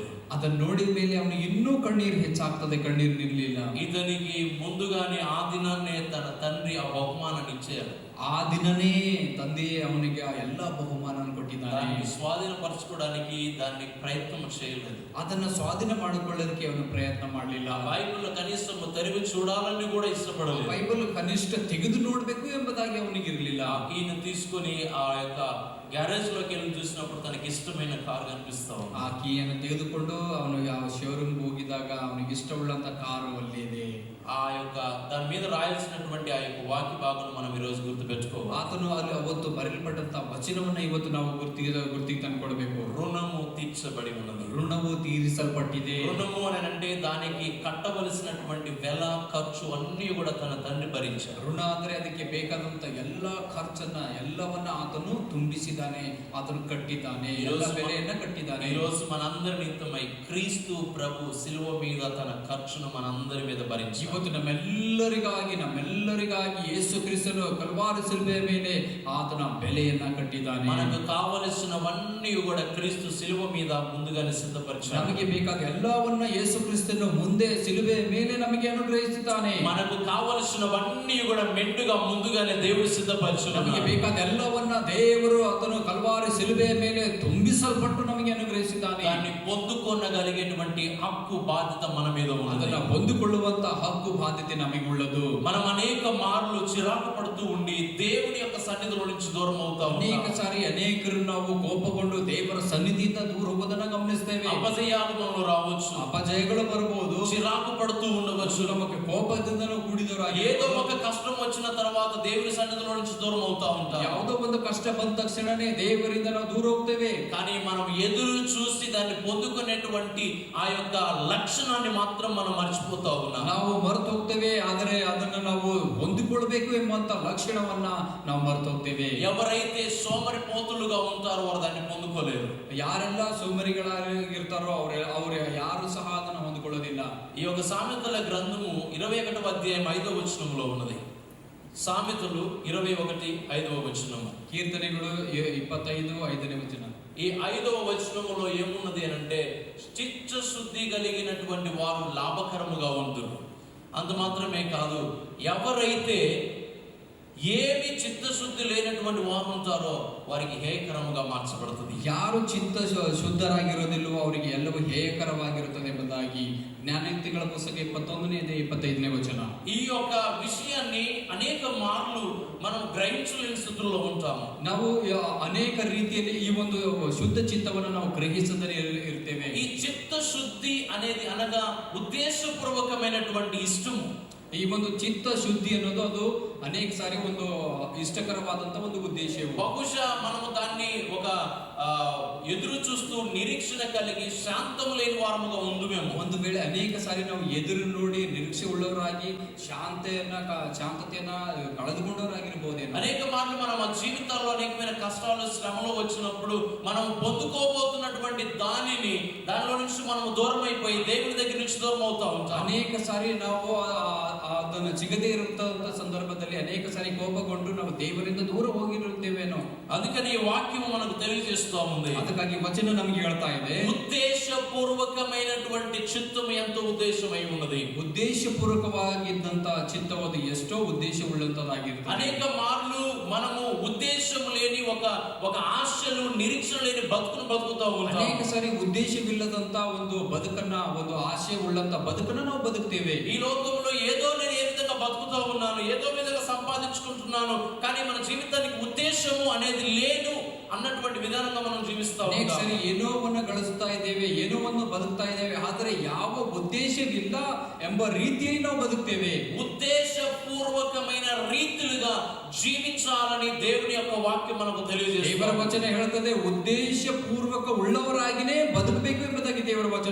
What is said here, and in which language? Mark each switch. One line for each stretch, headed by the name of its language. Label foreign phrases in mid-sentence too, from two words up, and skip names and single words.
Kannada: ಅದನ್ನು ನೋಡಿದ ಮೇಲೆ ಅವನಿಗೆ ಇನ್ನೂ ಕಣ್ಣೀರು ಹೆಚ್ಚಾಗ್ತದೆ, ಕಣ್ಣೀರು ನಿಲ್ಲಲಿಲ್ಲ.
Telugu: ఇతనికి ముందుగానే ఆ దినాన్నే తన తండ్రి ఆ బహుమానాన్ని ఇచ్చారు.
Kannada: ಆ ದಿನನೇ ತಂದೆ ಅವನಿಗೆ ಎಲ್ಲ ಬಹುಮಾನ ಕೊಟ್ಟಿದ್ದಾನೆ.
Telugu: దాన్ని స్వాధీనపరచుకోవడానికి దాన్ని ప్రయత్నం చేయలేదు.
Kannada: ಅದನ್ನ ಸ್ವಾಧೀನ ಮಾಡಿಕೊಳ್ಳೋದಕ್ಕೆ ಅವನು ಪ್ರಯತ್ನ ಮಾಡಲಿಲ್ಲ.
Telugu: బైబిల్ కనీసం తెరివి చూడాలని కూడా ఇష్టపడలేదు.
Kannada: ಬೈಬಲ್ ಕನಿಷ್ಠ ತೆಗೆದು ನೋಡಬೇಕು ಎಂಬುದಾಗಿ ಅವನಿಗೆ ಇರಲಿಲ್ಲ.
Telugu: ఈయన తీసుకొని ఆ యొక్క ಗ್ಯಾರೇಜ್ లోకి వెళ్ళి చూసినప్పుడు తనకి ఇష్టమైన కారు కనిపిస్తా ఉంది.
Kannada: ಆ ಕೀಯನ್ನು ತೆಗೆದುಕೊಂಡು ಅವನು ಯಾವ ಶೋರೂಮ್ ಹೋಗಿದಾಗ ಅವನಿಗೆ ಇಷ್ಟವುಳ್ಳಂತ ಕಾರು ಅಲ್ಲಿ ಇದೆ.
Telugu: ఆ యొక్క దాని మీద రాయాల్సినటువంటి ఆ యొక్క వాక్య భాగం మనం ఈ రోజు గుర్తుపెట్టుకోవాలి.
Kannada: ಆತನು ಅಲ್ಲಿ ಅವತ್ತು ಬರೆಯಲ್ಪಟ್ಟಂತ ವಚನವನ್ನ ಇವತ್ತು ನಾವು ಗುರ್ತಿಗೆ ತಂದುಕೊಳ್ಬೇಕು.
Telugu: రుణము తీర్చబడి ఉన్నది.
Kannada: ಋಣವು ತೀರಿಸಲ್ಪಟ್ಟಿದೆ.
Telugu: రుణము అని అంటే దానికి కట్టవలసినటువంటి వెల ఖర్చు అన్ని కూడా తన తండ్రి భరించారు.
Kannada: ಋಣ ಅಂದ್ರೆ ಅದಕ್ಕೆ ಬೇಕಾದಂತ ಎಲ್ಲ ಖರ್ಚನ್ನ ಎಲ್ಲವನ್ನ ಆತನು ತುಂಬಿಸಿದ್ದಾನೆ, ಆತನು ಕಟ್ಟಿದ್ದಾನೆ, ಎಲ್ಲ ಬೆಲೆಯನ್ನ ಕಟ್ಟಿದ್ದಾನೆ.
Telugu: ఈ రోజు మనందరి నిమిత్తమై క్రీస్తు ప్రభు సిలువ మీద తన ఖర్చును మనందరి మీద భరించారు.
Kannada: ಇವತ್ತು ನಮ್ಮೆಲ್ಲರಿಗಾಗಿ ಯೇಸು ಕ್ರಿಸ್ತನು ಕಲ್ವಾರಿ ಶಿಲುಬೆಯ ಮೇಲೆ ಆತನ ಬೆಲೆಯನ್ನ ಕಟ್ಟಿದ್ದಾನೆ.
Telugu: మనకు కావలసినవన్నీ కూడా క్రీస్తు సిలువ మీద ముందుగానే సిద్ధపరిచాడు.
Kannada: ನಮಗೆ ಬೇಕಾದ ಎಲ್ಲವನ್ನ ಯೇಸು ಕ್ರಿಸ್ತನು ಮುಂದೆ ಶಿಲುಬೆಯ ಮೇಲೆ ನಮಗೆ ಅನುಗ್ರಹಿಸಿದ್ದಾನೆ.
Telugu: మనకు కావలసినవన్నీ కూడా మెండుగా ముందుగానే దేవుడు సిద్ధపరిచాడు.
Kannada: ನಮಗೆ ಬೇಕಾದ ಎಲ್ಲವನ್ನ ದೇವರು ಆತನು ಕಲ್ವಾರಿ ಶಿಲುಬೆಯ ಮೇಲೆ ತುಂಬಿಸಲ್ಪಟ್ಟು ನಮಗೆ ಅನುಗ್ರಹಿಸಿದ್ದಾನೆ.
Telugu: దాన్ని పొందుకొనగలిగేటువంటి హక్కు బాధ్యత మన మీద ఉంది.
Kannada: ಅದನ್ನ ಹೊಂದಿಕೊಳ್ಳುವಂತ ಹಕ್ಕು ಬಾಧ್ಯತೆ ನಮಗುಳ್ಳದು.
Telugu: మనం అనేక మార్లు చిరాకు పడుతూ ఉండి దేవుని యొక్క సన్నిధిలో నుంచి దూరం అవుతాం.
Kannada: ಅನೇಕ ಸಾರಿ ಅನೇಕರು ನಾವು ಕೋಪಗೊಂಡು ದೇವರ ಸನ್ನಿಧಿಯಿಂದ ದೂರ ಹೋಗೋದನ್ನ ಗಮನಿಸ್ತೇವೆ.
Telugu: అపజయాలు మనలో రావచ్చు,
Kannada: ಅಪಜಯಗಳು ಬರಬಹುದು,
Telugu: చిరాకు పడుతూ ఉండవచ్చు,
Kannada: ನಮಗೆ ಕೋಪದಿಂದ ಕೂಡಿದವರಾಗಿ
Telugu: ఏదో ఒక కష్టం వచ్చిన తర్వాత దేవుని సన్నిధిలో నుంచి దూరం అవుతా ఉంటాం.
Kannada: ಯಾವುದೋ ಒಂದು ಕಷ್ಟ ಬಂದ ತಕ್ಷಣನೇ ದೇವರಿಂದ ನಾವು ದೂರ ಹೋಗ್ತೇವೆ.
Telugu: కానీ మనం ఎదురు చూసి దాన్ని పొందుకునేటువంటి ఆ యొక్క లక్షణాన్ని మాత్రం మనం మర్చిపోతా ఉన్నాం.
Kannada: ನಾವು ಮರೆತು ಹೋಗ್ತೇವೆ, ಆದರೆ ಅದನ್ನ ನಾವು ಹೊಂದಿಕೊಳ್ಳಬೇಕು ಎಂಬಂತ ಲಕ್ಷಣವನ್ನ ನಾವು ಮರೆತು ಹೋಗ್ತೇವೆ.
Telugu: ఎవరైతే సోమరిపోతులుగా ఉంటారో వారు దాన్ని పొందుకోలేరు.
Kannada: ಯಾರೆಲ್ಲ ಸೋಮರಿಗಳಾಗಿರ್ತಾರೋ ಅವ್ರ ಯಾರು ಸಹ ಅದನ್ನ ಹೊಂದಿಕೊಳ್ಳೋದಿಲ್ಲ.
Telugu: ఈ యొక్క సామెతల గ్రంథము 21:5 ఉన్నది. సామెతలు 21:5.
Kannada: ಕೀರ್ತನೆಗಳು 25:5.
Telugu: ఈ 5వ వచనములో ఏమున్నది అంటే చిత్తశుద్ధి కలిగినటువంటి వారు లాభకరముగా ఉంటురు. అంత మాత్రమే కాదు, ఎవరైతే ఏమి చిత్తశుద్ధి లేనటువంటి వారు ఉంటారో వారికి ಹೇಯಕರముగా మార్చబಡುತ್ತದೆ.
Kannada: ಯಾರು ಚಿತ್ತ ಶುದ್ಧರಾಗಿರೋದಿಲ್ಲವೋ ಅವರಿಗೆ ಎಲ್ಲವೂ ಹೇಯಕರವಾಗಿರುತ್ತದೆ ಎಂಬುದಾಗಿ ಜ್ಞಾನೋಕ್ತಿಗಳ ಪುಸ್ತಕ 21ನೇ 25ನೇ ವಚನ.
Telugu: ఈ యొక్క విషయాన్ని అనేక మార్లు మనం గ్రహించలేని స్థితిలో ఉంటాము.
Kannada: ನಾವು ಅನೇಕ ರೀತಿಯಲ್ಲಿ ಈ ಒಂದು ಶುದ್ಧ ಚಿತ್ತವನ್ನು ನಾವು ಗ್ರಹಿಸದೇ ಇರ್ತೇವೆ.
Telugu: ఈ చిత్తశుద్ధి అనేది అనగా ఉద్దేశపూర్వకమైనటువంటి ఇష్టము.
Kannada: ಈ ಒಂದು ಚಿತ್ತ ಶುದ್ಧಿ ಅನ್ನೋದು ಅದು ಅನೇಕ ಸಾರಿ ಒಂದು ಇಷ್ಟಕರವಾದಂತ ಒಂದು ಉದ್ದೇಶ.
Telugu: బహుశా మనము దాన్ని ఒక ఎదురు చూస్తూ నిరీక్షణ కలిగి శాంతము లేని వారముగా ఉందుమేమో.
Kannada: ಒಂದು ವೇಳೆ ಅನೇಕ ಸಾರಿ ನಾವು ಎದುರು ನೋಡಿ ನಿರೀಕ್ಷೆ ಉಳ್ಳವರಾಗಿ ಶಾಂತತೆಯನ್ನ ಕಳೆದುಕೊಂಡವರಾಗಿರಬಹುದೇನೋ.
Telugu: అనేక మార్లు మనం మన జీవితాల్లో అనేకమైన కష్టాలు శ్రమలు వచ్చినప్పుడు మనం పొందుకోబోతున్నటువంటి దానిలో నుంచి మనం దూరం అయిపోయి దేవుని దగ్గర నుంచి దూరం అవుతా ఉంటాం.
Kannada: ಅನೇಕ ಸಾರಿ ನಾವು ಅದನ್ನು ಸಿಗದೇ ಇರುವಂತ ಸಂದರ್ಭದಲ್ಲಿ ಅನೇಕ ಸಾರಿ ಕೋಪಗೊಂಡು ನಾವು ದೇವರಿಂದ ದೂರ ಹೋಗಿರುತ್ತೇವೇನೋ.
Telugu: అందుకని ఈ వాక్యం మనకు తెలియజేస్తూ ఉంది.
Kannada: ಅದಕ್ಕಾಗಿ ವಚನ ನಮಗೆ ಹೇಳ್ತಾ ಇದೆ,
Telugu: ఉద్దేశపూర్వకమైనటువంటి చిత్తము ఎంతో ఉద్దేశమై ఉన్నది.
Kannada: ಉದ್ದೇಶಪೂರ್ವಕವಾಗಿದ್ದಂತ ಚಿತ್ತವಾದ ಎಷ್ಟೋ ಉದ್ದೇಶವುಳ್ಳಂತದಾಗಿರ್ತದೆ.
Telugu: అనేక మార్లు మనము ఉద్దేశం లేని ఒక ఆశలు నిరీక్షణ లేని బతుకుతా ఉంటాం.
Kannada: ಅನೇಕ ಸಾರಿ ಉದ್ದೇಶವಿಲ್ಲದಂತ ಒಂದು ಬದುಕನ್ನ, ಒಂದು ಆಶೆ ಉಳ್ಳಂತ ಬದುಕನ್ನ ನಾವು ಬದುಕ್ತೇವೆ.
Telugu: ఈ లోకంలో ఏదో నేను ఏ విధంగా బతుకుతా ఉన్నాను, ఏదో విధంగా సంపాదించుకుంటున్నాను, కానీ మన జీవితానికి ఉద్దేశము అనేది లేదు అన్నటువంటి విధానంగా మనం జీవిస్తా
Kannada: ಅನೇಕ ಸಾರಿ ಏನೋವನ್ನ ಗಳಿಸ್ತಾ ಇದ್ದೇವೆ, ಏನೋವನ್ನು ಬದುಕ್ತಾ ಇದ್ದೇವೆ, ಆದರೆ ಯಾವ ಉದ್ದೇಶವಿಲ್ಲ ಎಂಬ ರೀತಿಯಲ್ಲಿ ನಾವು ಬದುಕ್ತೇವೆ.
Telugu: ఉద్దేశపూర్వకమైన రీతిలుగా జీవించాలని దేవుని యొక్క వాక్యం మనకు తెలియజేస్తుంది.
Kannada: ದೇವರ ವಚನ ಹೇಳುತ್ತದೆ, ಉದ್ದೇಶಪೂರ್ವಕ ಉಳ್ಳವರಾಗಿನೇ ಬದುಕಬೇಕು ಎಂಬುದಾಗಿ ದೇವರ ವಚನ